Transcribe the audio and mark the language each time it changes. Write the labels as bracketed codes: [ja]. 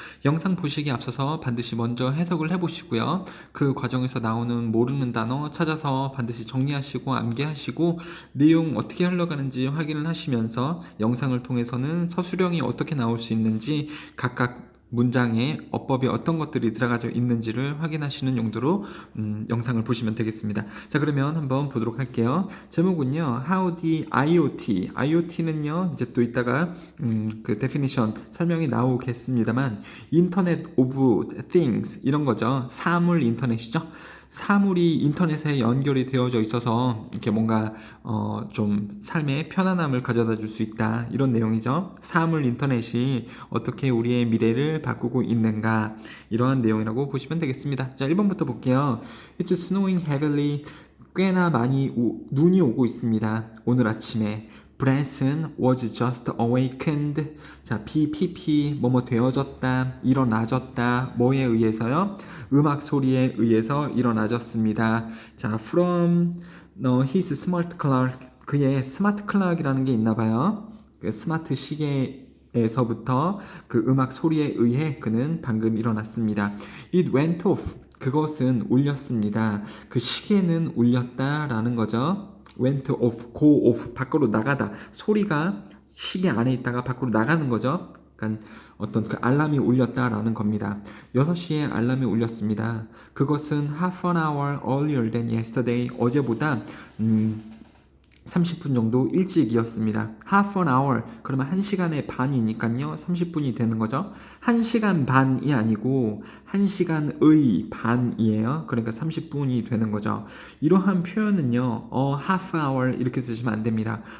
[ko] 영상 보시기에 앞서서 반드시 먼저 해석을 해보시고요. 그 과정에서 나오는 모르는 단어 찾아서 반드시 정리하시고 암기하시고 내용 어떻게 흘러가는지 확인을 하시면서 영상을 통해서는 서술형이 어떻게 나올 수 있는지 각각 문장에 어법이 어떤 것들이 들어가져 있는지를 확인하시는 용도로 영상을 보시면 되겠습니다. 자, 그러면 한번 보도록 할게요. 제목은요, How the IoT. IoT는요, 이제 또 이따가 그 definition 설명이 나오겠습니다만, Internet of Things 이런 거죠. 사물 인터넷이죠. 사물이 인터넷에 연결이 되어져 있어서 이렇게 뭔가 좀 삶의 편안함을 가져다 줄 수 있다, 이런 내용이죠. 사물 인터넷이 어떻게 우리의 미래를 바꾸고 있는가, 이러한 내용이라고 보시면 되겠습니다. 자, 1번부터 볼게요. It's snowing heavily. 꽤나 많이 눈이 오고 있습니다. [en] 오늘 아침에 Branson was just awakened. [ko] 자, BPP 뭐뭐 되어졌다, 일어나졌다. 뭐에 의해서요? 음악 소리에 의해서 일어나졌습니다. [en] 자, from his smart clock. [ko] 그의 스마트 클락이라는 게 있나 봐요. 그 스마트 시계에서부터 그 음악 소리에 의해 그는 방금 일어났습니다. [en] It went off. 그것은 울렸습니다. [ko] 그 시계는 울렸다라는 거죠. went off, go off, 밖으로 나가다. 소리가 시계 안에 있다가 밖으로 나가는 거죠. 그러니까 어떤 그 알람이 울렸다라는 겁니다. 6시에 알람이 울렸습니다. [en] 그것은 half an hour earlier than yesterday. [ko] 어제보다 30분 정도 일찍이었습니다. half an hour, 그러면 1시간의 반이니까요 30분이 되는 거죠. 1시간 반이 아니고 1시간의 반이에요. 그러니까 30분이 되는 거죠. 이러한 표현은요 half hour 이렇게 쓰시면 안 됩니다.